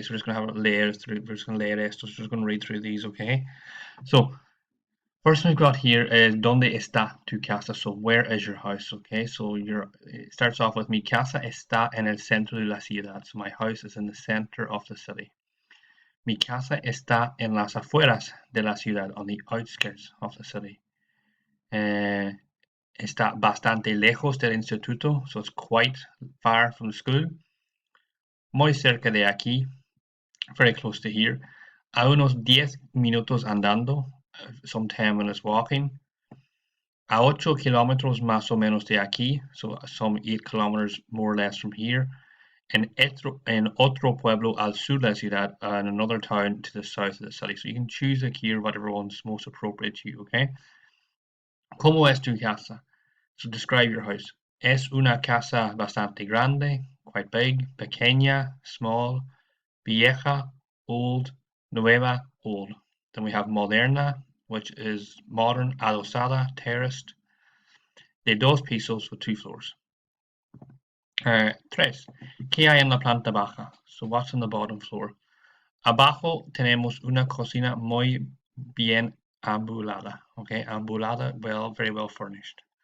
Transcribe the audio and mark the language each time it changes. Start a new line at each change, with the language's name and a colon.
English: So we're just going to have a leer through, we're just going to
Spanish: leer estos,
English: we're just going to read through these, okay? So, first one we've got here is
Spanish: ¿Dónde está tu casa?
English: So, where is your house, okay? So, it starts off with
Spanish: mi casa está en el centro de la ciudad.
English: So, my house is in the center of the city.
Spanish: Mi casa está en las afueras de la ciudad,
English: on the outskirts of the city.
Spanish: Está bastante lejos del instituto,
English: so it's quite far from the school.
Spanish: Muy cerca de aquí,
English: very close to here.
Spanish: A unos 10 minutos andando,
English: some 10 minutes walking.
Spanish: A 8 kilómetros más o menos de aquí,
English: so some 8 kilometers more or less from here.
Spanish: En otro pueblo al sur de la ciudad,
English: and another town to the south of the city. So you can choose here whatever one's most appropriate to you, okay?
Spanish: ¿Cómo es tu casa?
English: So describe your house.
Spanish: Es una casa bastante grande,
English: quite big,
Spanish: pequeña, small, vieja, old, nueva, old.
English: Then we have moderna, which is modern, adosada, terraced.
Spanish: De dos pisos,
English: with 2 floors.
Spanish: Tres. ¿Qué hay en la planta baja?
English: So what's on the bottom floor?
Spanish: Abajo tenemos una cocina muy bien ambulada.
English: Okay, ambulada, very well furnished.